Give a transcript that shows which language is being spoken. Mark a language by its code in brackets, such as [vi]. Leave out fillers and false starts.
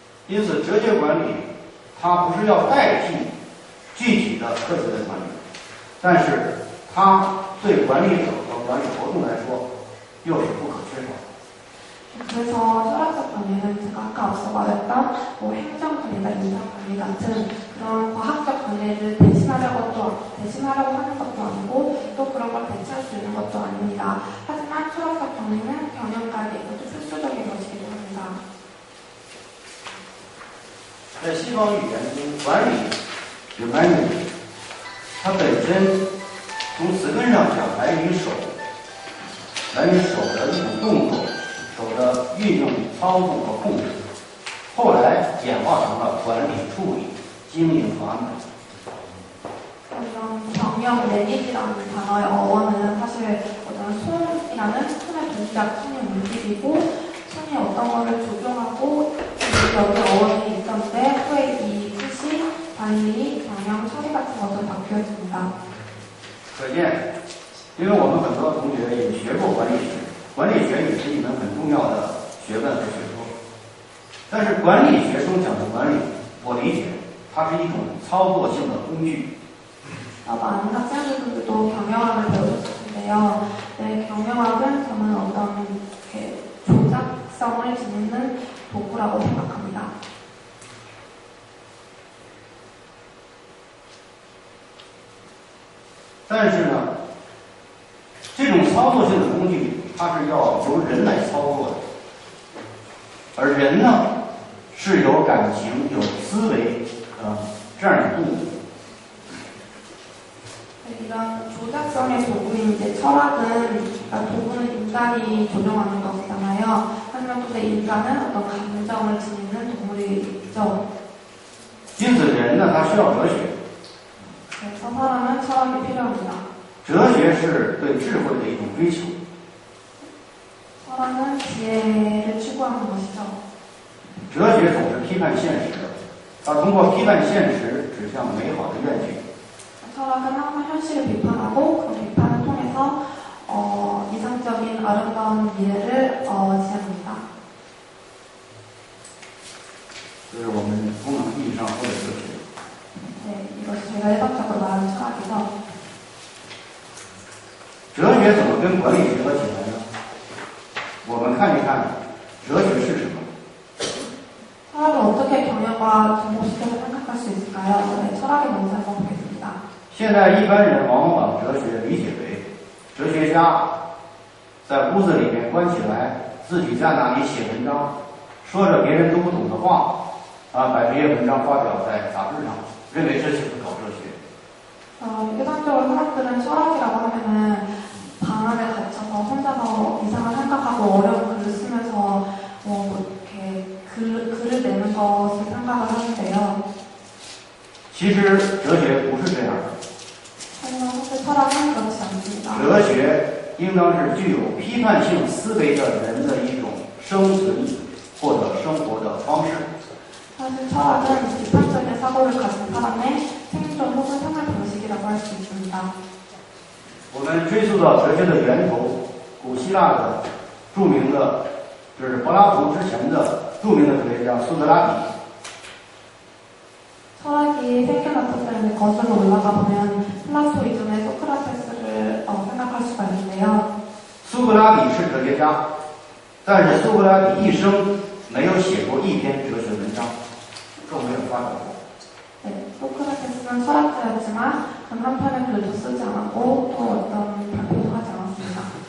[zh] 因此，哲学管理它不是要代替具体的科学的管理，但是它对管理者和管理活动来说又是不可缺少的。 [ko] 그래서 철학적 관리는 제가 아까 앞서 말했던 행정관리나 인사관리 같은 그런 과학적 관리를 대신하려고 하는 것도 아니고 또 그런 걸 대체할 수 있는 것도 아닙니다. 하지만 철학적 관리는 경영관리에 아주 필수적인 것이기도 합니다. [zh] 在西方语言中，管理 （management） 它本身从词根上讲来于手，来于手的一种动作。手的运用、操纵和控制，后来演化成了管理、处理、经营和安排。 [ko] 이런 경영 매니지라는 단어의 어원은 사실 어떤 손이라는 손의 동작, 손이 움직이고 손이 어떤 거를 조종하고 여기 어원이 있었는데 후에 이 뜻이 관리, 경영, 처리 같은 것으로 바뀌어집니다. [zh] 可见，因为我们很多同学也学过管理学。管理学也是一门很重要的学问和学说，但是管理学中讲的管理，我理解它是一种操作性的工具。 [ko] 많은 학생들도 경영학을 배우셨을 텐데요. 네, 경영학은 저는 어떤 조작성을 지니는 도구라고 생각합니다. [zh] 但是呢，这种操作性的工具。它是要由人来操作的，而人呢是有感情、有思维，这样的动物。 [ko] 이런 조작성의 도구인 이제 철학은 그러니까 도구는 인간이 조종하는 것이잖아요. 하지만 근데 인간은 어떤 감정을 지니는 동물이죠. [zh] 因此，人呢，他需要哲学。 [ko] 그래서 사람은 철학이 필요합니다. [zh] 哲学是对智慧的一种追求。 [ko] 철학은 지혜를 추구하는 것이죠. [zh] 哲学总是批判现实的，它通过批判现实指向美好的愿景。 [ko] 철학은 항상 현실을 비판하고 그 비판을 통해서 이상적인 아름다운 미래를 지향합니다. [zh] 这是我们通常意义上说的哲学。 [ko] 네, 이것이 제가 일반적으로 말하는 철학이죠. [zh] 哲学怎么跟管理结合起来呢？我们看一看哲学是什么。 [ko] 철학을 어떻게 경영과 접목시켜서 생각할 수 있을까요? 네, 철학이 뭔지 한번 보겠습니다. [zh] 现在一般人往往把哲学理解为哲学家在屋子里面关起来，自己在那里写文章，说着别人都不懂的话，把这些文章发表在杂志上，认为这就是搞哲学。 [ko] 일반적으로 사람들은 철학이라고 하면은 방 안에 갇혀서 혼자서 이상한 생각하고 어려운 글을 쓰면서 이렇게 글을 내는 것을 생각을 하는데요. [zh] 其实哲学不是这样的， [ko] 하지만 사실 철학은 그렇지 않습니다. [zh] 哲学应当是具有批判性思维的人的一种生存或者生活的方式。 [ko] 사실 철학은 비판적인 사고를 가진 사람의 생존 혹은 생활 방식이라고 할 수 있습니다. [zh] 我们追溯到哲学的源头，古希腊的著名的，就是柏拉图之前的著名的哲学家苏格拉底。 [ko] 철학이 생겨났을 거슬러 올라가 보면 플라토 이전의 소크라테스를 생각할 수가 있는데요. [zh] 苏格拉底是哲学家，但是苏格拉底一生没有写过一篇哲学文章，更没有发表过。 [ko] 네, 소크라테스는 철학자였지만 단 한 편의 글도 쓰지 않았고 또 어떤 발표도 하지 않았습니다.